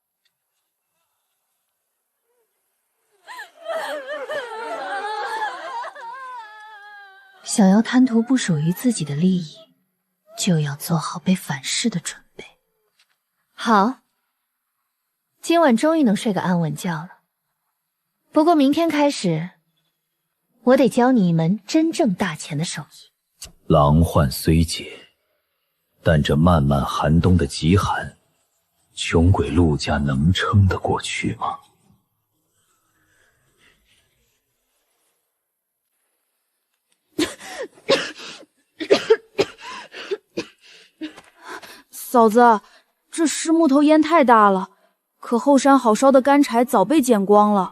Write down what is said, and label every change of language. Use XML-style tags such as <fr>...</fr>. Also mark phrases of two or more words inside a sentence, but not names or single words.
<zh>想要贪图不属于自己的利益，就要做好被反噬的准备。好，今晚终于能睡个安稳觉了。不过明天開始，我得教你一門真正大錢的手藝。狼患雖解，但這漫漫寒冬的極寒，窮鬼陸家能撐得過去嗎？嫂子，這屍木頭煙太大了，可後山好燒的乾柴早被撿光了。</zh>